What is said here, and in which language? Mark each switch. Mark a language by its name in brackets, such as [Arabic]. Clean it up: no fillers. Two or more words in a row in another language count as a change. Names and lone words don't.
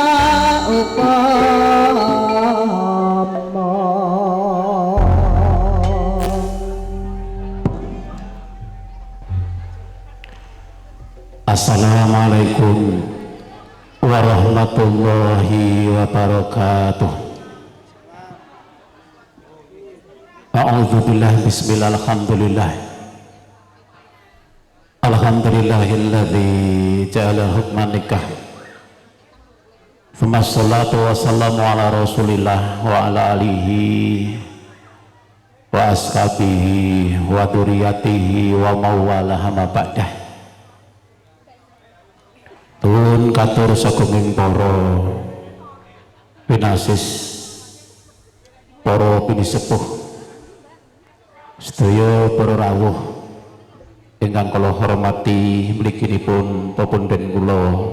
[Arabic] السلام عليكم ورحمة الله وبركاته. أعوذ بالله بسم الله الحمد لله. الحمد لله الذي جعل حكما النكاح. ثم الصلاة والسلام على رسول الله وعلى آله وأصحابه وذرياته وموالاه أما بعد. [Javanese] Tuwun katur sagunging para pinasis, para pinisepuh, sedaya para rawuh ingkang kula hormati mliginipun pepundhen kula.